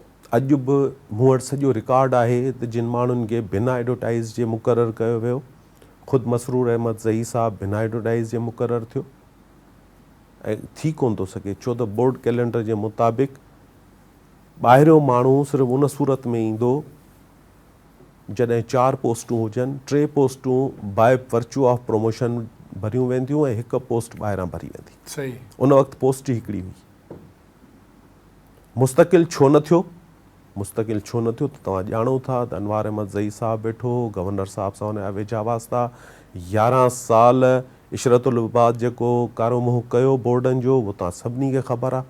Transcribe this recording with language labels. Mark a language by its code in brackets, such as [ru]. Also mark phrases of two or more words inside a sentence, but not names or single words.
[sd] अॼु बि मूं वटि सॼो रिकॉर्ड आहे त जिन माण्हुनि खे बिना एडवर्टाइज़ जे मुक़ररु कयो वियो, ख़ुदि मसरूर अहमद ज़ई साहब बिना एडवर्टाइज़ जे मुक़ररु थियो ऐं थी कोन थो सघे, छो त [en] board calendar [sd] जे मुताबिक़ ॿाहिरियों माण्हू सिर्फ़ु उन सूरत में ईंदो जॾहिं 4 पोस्टूं हुजनि, 3 पोस्टूं [en] by virtue of promotion [sd] भरियूं वेंदियूं ऐं 1 पोस्ट ॿाहिरां भरी वेंदी। सही। उन वक़्तु पोस्ट ई हिकिड़ी हुई। मुस्तक़िल छो न थियो? मुस्तक़िल छो न थियो त तव्हां ॼाणो था त अनवार अहमद ज़ई साहब वेठो, गवर्नर साहब सां हुनजा वेझा वास्ता, 11 साल इशरतुल इबाद जेको कारो मुंहुं कयो बोर्डनि जो, उहो तव्हां सभिनी खे ख़बर आहे।